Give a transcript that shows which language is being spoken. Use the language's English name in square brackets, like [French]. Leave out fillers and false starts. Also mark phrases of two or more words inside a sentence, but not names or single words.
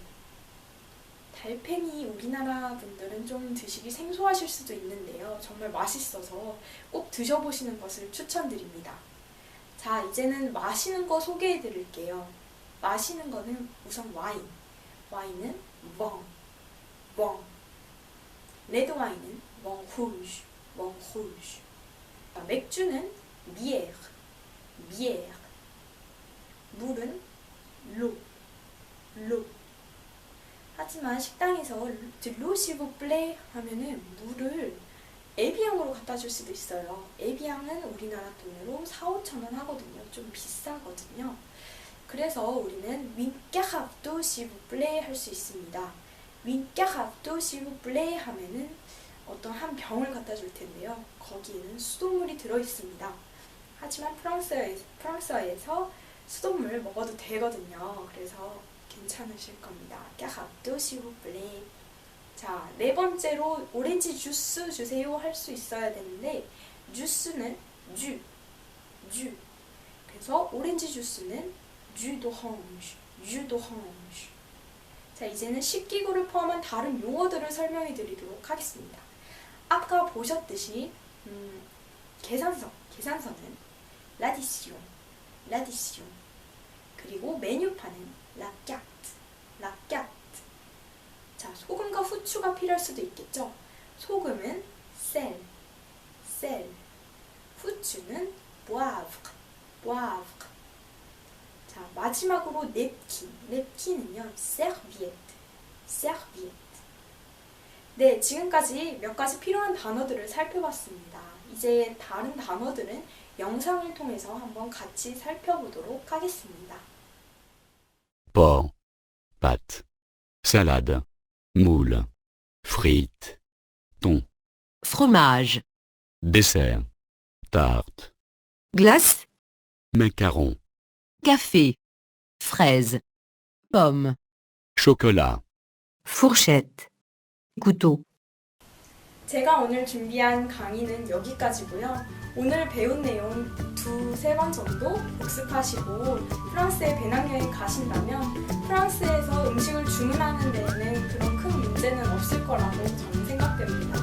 [Korean] 달팽이 우리나라 분들은 좀 드시기 생소하실 수도 있는데요. 정말 맛있어서 꼭 드셔보시는 것을 추천드립니다. 자, 이제는 마시는 거 소개해 드릴게요. 마시는 거는 우선 와인. 와인은 [French] vin, vin. [Korean] 레드 와인은 [French] vin rouge, vin rouge. [Korean] 맥주는 [French] bière, bière. [Korean] 물은 [French] l'eau, l'eau. [Korean] 하지만 식당에서 [French] de l'eau s'il vous plaît [Korean] 하면은 물을 에비앙으로 갖다 줄 수도 있어요. 에비앙은 우리나라 돈으로 4~5천 원 하거든요. 좀 비싸거든요. 그래서 우리는 [French] une carafe d'eau s'il vous plaît [Korean] 할 수 있습니다. [French] une carafe d'eau s'il vous plaît [Korean] 하면은 어떤 한 병을 갖다 줄 텐데요. 거기에는 수돗물이 들어 있습니다. 하지만 프랑스어에서 수돗물 먹어도 되거든요. 그래서 괜찮으실 겁니다. [French] carafe d'eau s'il vous plaît. [Korean] 자, 네 번째로 오렌지 주스 주세요 할 수 있어야 되는데 주스는 주. 그래서 오렌지 주스는 [French] jus d'orange, jus d'orange. [Korean] 자, 이제는 식기구를 포함한 다른 용어들을 설명해 드리도록 하겠습니다. 아까 보셨듯이 계산서는 [French] l'addition, l'addition. [Korean] 그리고 메뉴판은 [French] la carte, la carte. [Korean] 자, 소금과 후추가 필요할 수도 있겠죠. 소금은 [French] sel, sel. [Korean] 후추는 [French] poivre, poivre. [Korean] 자, 마지막으로 냅킨, 냅킨은요 [French] serviette, serviette. [Korean] 네, 지금까지 몇 가지 필요한 단어들을 살펴봤습니다. 이제 다른 단어들은 영상을 통해서 한번 같이 살펴보도록 하겠습니다. [French] porc, pâtes, salade, moule, frites, thon, fromage, dessert, tarte, glace, macaron, café, fraise, pomme, chocolat. fourchette, couteau. [Korean] 제가 오늘 준비한 강의는 여기까지고요. 오늘 배운 내용 2~3번 정도 복습하시고 프랑스에 배낭여행 가신다면 프랑스에서 음식을 주문하는 데에는 그런 큰 문제는 없을 거라고 저는 생각됩니다.